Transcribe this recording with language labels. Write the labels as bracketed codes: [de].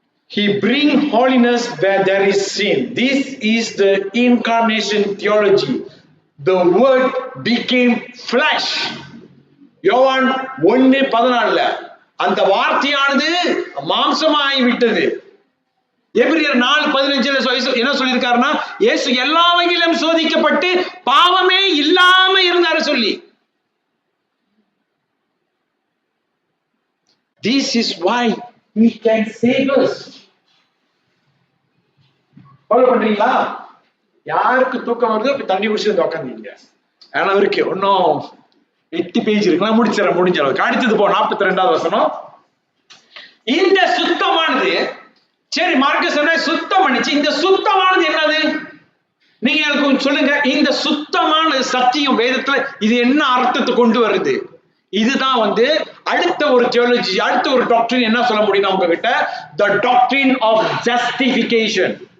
[en] He bring holiness where there is sin. This is the incarnation theology. The word became flesh. [ta] யோவான் 1:14 அந்த வார்த்தையானது மாம்சமாகி விட்டது. எபிரியர் 4:15 என்ன சொல்லியிருக்காருன்னா, இயேசு எல்லா வகையிலும் சோதிக்கப்பட்டு பாவமே இல்லாம இருந்தாரு சொல்லி. [en] This is why he can save us. [ta] Follow பண்றீங்களா? யாருக்கு தூக்கம் வருதோ தண்ணி குடிச்சு வந்து உட்காந்துங்க. ஆனா இருக்கு ஒன்னும் 8 பேஜ் இருக்குன்னா முடிஞ்ச அளவுக்கு. அடுத்தது போ 42வது வசனம். இந்த சுத்தமானது, சரி மார்க்கஸ் சொன்ன சுத்தம் பண்ணிச்சு, இந்த சுத்தமானது என்னது? நீங்க எனக்கு சொல்லுங்க, இந்த சுத்தமான சத்தியம் வேதத்துல இது என்ன அர்த்தத்தை கொண்டு வருது? இதுதான் அடுத்த ஒரு தியோலஜி, அடுத்த ஒரு டாக்டரின் என்ன சொல்ல முடியும் உங்ககிட்ட? [en] the doctrine of justification.